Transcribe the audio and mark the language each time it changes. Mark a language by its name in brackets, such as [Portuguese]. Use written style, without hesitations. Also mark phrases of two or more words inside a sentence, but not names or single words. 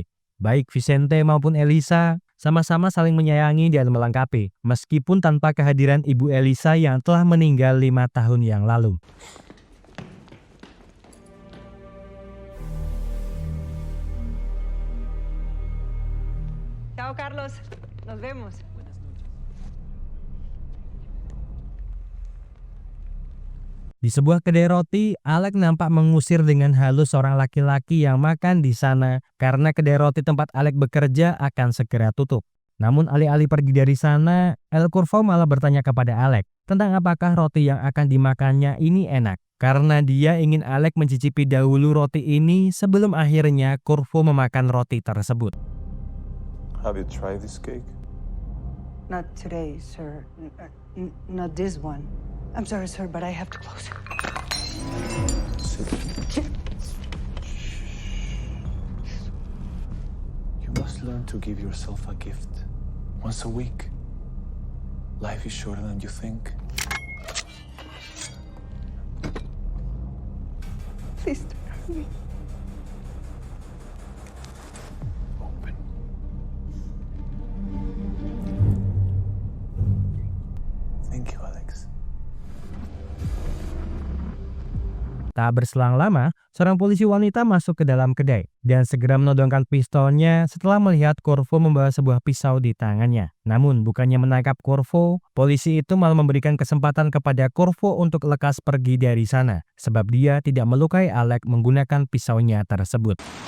[Indonesian] Baik Vicente maupun Elisa sama-sama saling menyayangi dan melengkapi, meskipun tanpa kehadiran ibu Elisa yang telah meninggal 5 tahun yang lalu. [Spanish] Chao, Carlos. Nos vemos. [Indonesian] Di sebuah kedai roti, Alex nampak mengusir dengan halus seorang laki-laki yang makan di sana karena kedai roti tempat Alex bekerja akan segera tutup. Namun alih-alih pergi dari sana, El Curvo malah bertanya kepada Alex tentang apakah roti yang akan dimakannya ini enak. Karena dia ingin Alex mencicipi dahulu roti ini sebelum akhirnya Curvo memakan roti tersebut. [English] Have you tried this cake? Not today, sir. Not this one. I'm sorry, sir, but I have to close. Sit. You must learn to give yourself a gift once a week. Life is shorter than you think. Please don't hurt me. Open. Thank you, Alex. [Indonesian] Tak berselang lama, seorang polisi wanita masuk ke dalam kedai dan segera menodongkan pistolnya setelah melihat Curvo membawa sebuah pisau di tangannya. Namun bukannya menangkap Curvo, polisi itu malah memberikan kesempatan kepada Curvo untuk lekas pergi dari sana, sebab dia tidak melukai Alex menggunakan pisaunya tersebut.